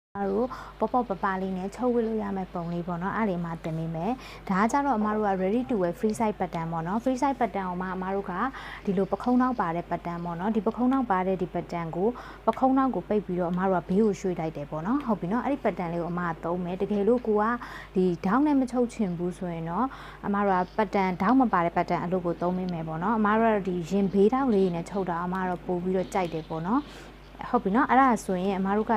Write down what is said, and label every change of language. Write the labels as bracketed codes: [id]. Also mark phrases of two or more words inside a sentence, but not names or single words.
[my] တို့ပပပလေးနဲ့ချုပ်ဝစ်လို့ရမယ့်ပုံလေးပေါ့နော်အဲ့ဒီမှာတင်မိမယ်ဒါကကြတော့အမတို့က [en] ready to wear free size pattern [my] ပေါ့နော် [en] free size pattern [my] ကိုမှအမတို့ကဒီလိုပခုံးနောက်ပါတဲ့ pattern ပေါ့နော်ဒီပခုံးနောက်ပါတဲ့ဒီ pattern ကိုပခုံးနောက်ကိုပိတ်ပြီးတော့အမတို့ကဘေးကိုရွှေ့လိုက်တယ်ပေါ့နော်ဟုတ်ပြီနော်အဲ့ဒီ pattern လေးကိုအမ ကသုံးမယ်တကယ်လို့ကိုကဒီဒေါင်းနဲ့မချုပ်ချင်ဘူးဆိုရင်တော့အမတို့က pattern ဒေါင်းမပါတဲ့ pattern အလုပ်ကိုသုံးမိမယ်ပေါ့နော်အမတို့ကဒီရင်ဘေးဒေါင်းလေးနဲ့ချုပ်တာအမတို့ပို့ပြီးတော့ကြိုက်တယ်ပေါ့နော်ဟုတ်ပြီနော်အဲ့ဒါဆိုရင်အမတို့က